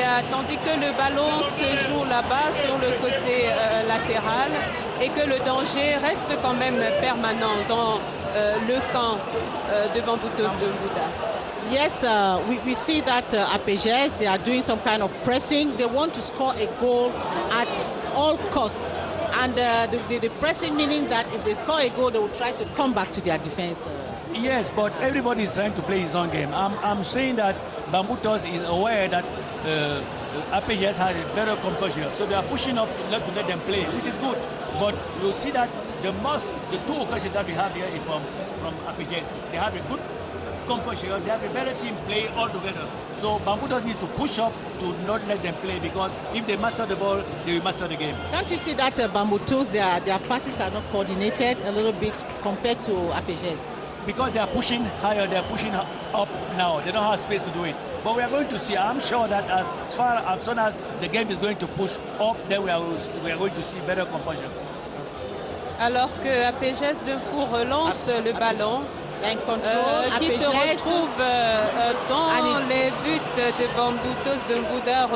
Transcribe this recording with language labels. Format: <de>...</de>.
<fr>Tandis que le ballon se joue là-bas sur le côté latéral et que le danger reste quand même permanent dans le camp de Bamboutos de Mbouda.</fr> <en>Yes, we see that APGS, they are doing some kind of pressing. They want to score a goal at all costs. And the pressing meaning that if they score a goal, they will try to come back to their defense. Yes, but everybody is trying to play his own game. I'm saying that Bamboutos is aware that APGS has a better composure, so they are pushing up to let them play, which is good. But you see that the two occasions that we have here is from APGS. They have a good composure, they have a better team play all together. So Bamboutos needs to push up to not let them play because if they master the ball, they will master the game. Can't you see that Bamboutos, their passes are not coordinated a little bit compared to APGS? Because they are pushing higher, they are pushing up now. They don't have space to do it. But we are going to see, I'm sure that as soon as the game is going to push up, then we are going to see better composure.</en> <fr>Alors que APGS de Fou relance le ballon, qui se retrouve dans les buts de Bamboutos de Mbouda.</fr>